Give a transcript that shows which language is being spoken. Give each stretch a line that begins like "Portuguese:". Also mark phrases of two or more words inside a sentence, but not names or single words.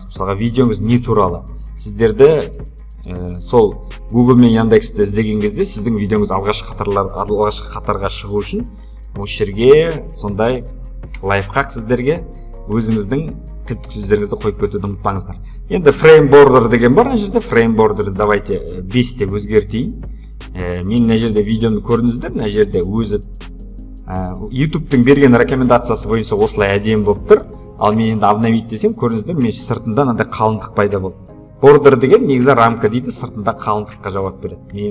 Kazakh: Мысалға, видеоңыз не туралы? Сіздерді сол Google мен Яндексте іздеген кезде сіздің видеоңыз алғашқы қатарға шығу үшін осы жерге сондай лайфхак сіздерге өзіңіздің кілттік сөздеріңізді қойып кетуді ұмытпаңыздар. Енді
English: frame border
Kazakh: деген бар, мына жерде
English: frame border
Kazakh: давайте 5 деп өзгертейін. Мен мына жерде видеоны көрдіңіздер, мына жерде өзі YouTube-тың берген рекомендациясы бойынша осылай әдемі болып тұр. Ал мен енді обновить десем, көрдіңіздер, мен сыртында мынандай қалыңдық пайда болды. Border деген негізі рамка дейді, сыртында қалыңдыққа жауап береді.